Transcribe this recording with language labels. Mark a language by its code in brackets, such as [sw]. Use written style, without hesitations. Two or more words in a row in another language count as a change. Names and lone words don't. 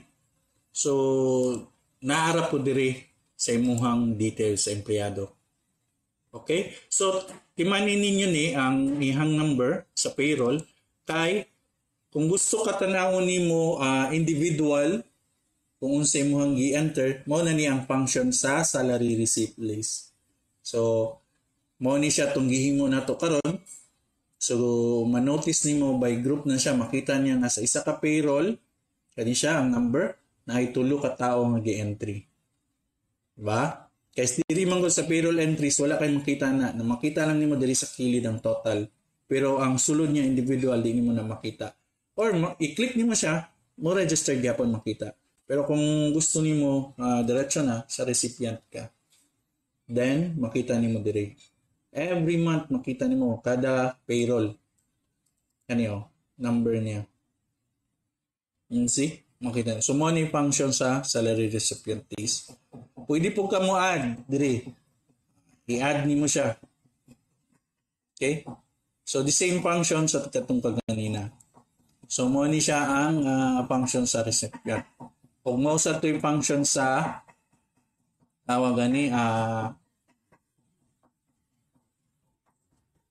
[ceb] So, naara po diri sa imuhang details sa empleyado. Okay? So, timanin ninyo ni ang ihang number sa payroll kay kung gusto ka tanawon nimo individual kung unsa imong gi-enter, mao na ni ang function sa [en] salary receipt list. [ceb] So, mao ni siya tong gihimo nato karon. So, manotice nimo [en] by group [ceb] na siya, makita niya nga sa isa ka payroll, kani siya ang number, na ay tulo ka tao nga gi-entry. Diba? Kaya diri man sa payroll entries, wala kay makita na makita lang nimo diri sa kilid ang total. Pero ang sulod niya individual, di nimo na makita. Or i-click nimo siya, mo register gyapon makita. Pero kung gusto nimo diretso na sa recipient ka, then makita nimo diri. [en] Every month [ceb] makita nimo kada payroll. Kaniyo, number niya. See? Makita. So mo ni function sa [en] salary recipient list. [ceb] Pwede po ka mo add diri. I-add nimo siya. Okay? So [en] the same function [ceb] sa katong kaganina. So mo ni siya ang function sa recipient. Kung mo sa to yung function sa tawagan ni